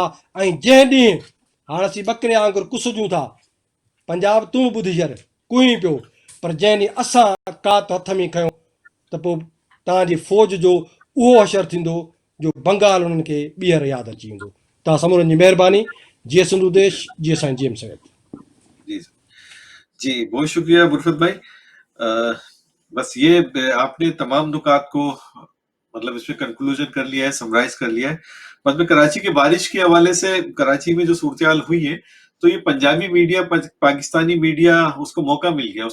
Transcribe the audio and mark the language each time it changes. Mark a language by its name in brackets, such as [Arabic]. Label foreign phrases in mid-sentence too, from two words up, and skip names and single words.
[Sindhi] ऐं जंहिं ॾींहुं हाणे असीं ॿकरे वांगुरु कुसजूं था, पंजाब तूं ॿुधी छॾ कुई पियो, पर जंहिं ॾींहुं असां कात हथ में खयूं त पोइ तव्हांजी फ़ौज जो उहो असरु थींदो जो बंगाल उन्हनि खे ॿीहर यादि अची वेंदो. तव्हां समूरनि जी महिरबानी. [Urdu] جی حسن ردیش، جی حسین، جی ایم سید. جی جی بہت شکریہ برفت بھائی. بس یہ آپ نے تمام نکات کو مطلب اس میں کنکلوژن کر لیا ہے، سمرائز کر لیا ہے. بس میں کراچی کے بارش کے حوالے سے، کراچی میں جو صورتحال ہوئی ہے، تو یہ پنجابی میڈیا، پاکستانی میڈیا، اس کو موقع مل گیا.